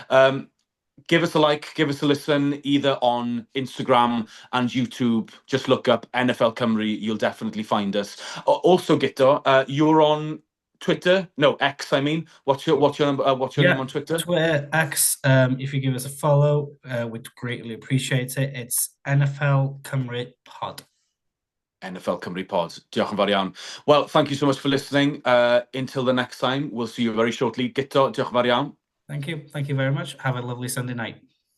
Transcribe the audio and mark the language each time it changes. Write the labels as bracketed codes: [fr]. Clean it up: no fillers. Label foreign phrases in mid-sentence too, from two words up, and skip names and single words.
[en] Give us a like, give us a listen, either on Instagram and YouTube. Just look up NFL Cymru, you'll definitely find us. Also, Guto, you're on Twitter? No, X. I mean, what's your name on Twitter? Twitter, X. If you give us a follow, we'd greatly appreciate it. It's NFL Cymru Pod. [cy] NFL Cymru Pod. Diolch yn fawr iawn. [en] Well, thank you so much for listening. Until the next time, we'll see you very shortly. [cy] Guto, diolch yn fawr iawn. [en] Thank you. Thank you very much. Have a lovely Sunday night.